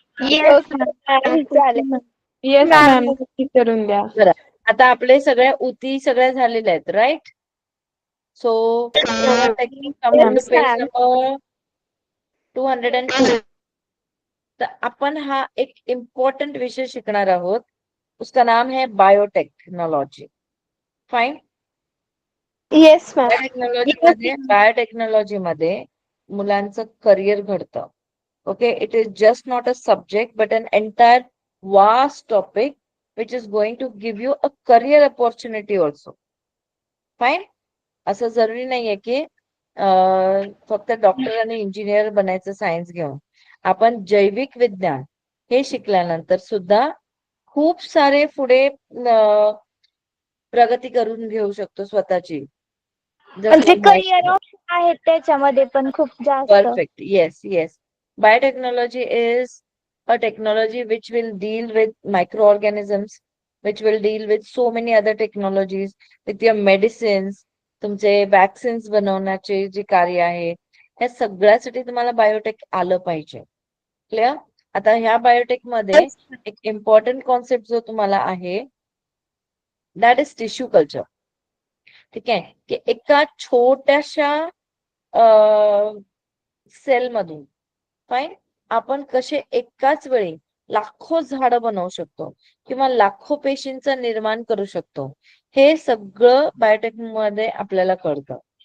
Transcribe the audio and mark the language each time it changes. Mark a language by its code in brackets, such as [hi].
[mr] Yes ma'am. चालेल. Yes ma'am, नक्की करून द्या. बरं, आता आपले सगळ्या उती सगळ्या झालेल्या आहेत, right? [en] So coming to page number 202. [mr] तर आपण हा एक इम्पॉर्टंट विषय शिकणार आहोत. [hi] उसका नाम है biotechnology. [en] Fine. Yes ma'am. [mr] Biotechnology मध्ये मुलांचं करिअर घडतं. [en] Okay, it is just not a subject but an entire vast topic which is going to give you a career opportunity also. Fine. [mr] असं जरुरी नाहीये की फक्त डॉक्टर आणि इंजिनियर बनायचं सायन्स घेऊन. आपण जैविक विज्ञान हे शिकल्यानंतर सुद्धा खूप सारे पुढे प्रगती करून घेऊ शकतो स्वतःची. म्हणजे करिअर ऑप्शन आहेत त्याच्यामध्ये पण खूप जास्त. [en] Perfect. Yes, yes. Biotechnology is a technology which will deal with microorganisms, which will deal with so many other technologies, with your medicines, [mr] तुमचे वॅक्सिन्स बनवण्याचे जे कार्य आहे, ह्या सगळ्यासाठी तुम्हाला बायोटेक आलं पाहिजे. [en] Clear? [mr] आता ह्या बायोटेक मध्ये एक इम्पॉर्टंट कॉन्सेप्ट जो तुम्हाला आहे, [en] That is tissue culture. [mr] ठीक आहे, की एका छोट्याशा सेल मधून फाईन आपण कसे एकाच वेळी लाखो झाडं बनवू शकतो किंवा लाखो पेशींचं निर्माण करू शकतो, हे सगळं बायोटेक मध्ये आपल्याला कळतं.